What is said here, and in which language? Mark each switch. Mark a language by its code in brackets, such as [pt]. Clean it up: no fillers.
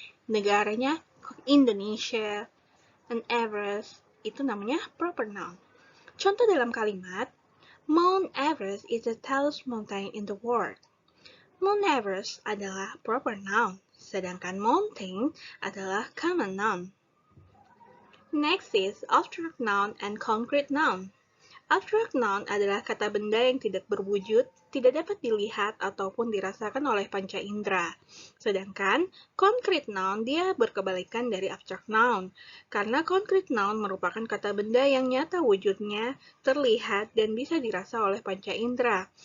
[id] Negaranya Indonesia, and Everest itu namanya proper noun. Contoh dalam kalimat, [en] Mount Everest is the tallest mountain in the world. [id] Mount Everest adalah proper noun, sedangkan mountain adalah common noun. [en] Next is abstract noun and concrete noun. [id] Abstract noun adalah kata benda yang tidak berwujud, tidak dapat dilihat ataupun dirasakan oleh panca indera. Sedangkan concrete noun dia berkebalikan dari abstract noun, karena concrete noun merupakan kata benda yang nyata wujudnya, terlihat dan bisa dirasa oleh panca indera.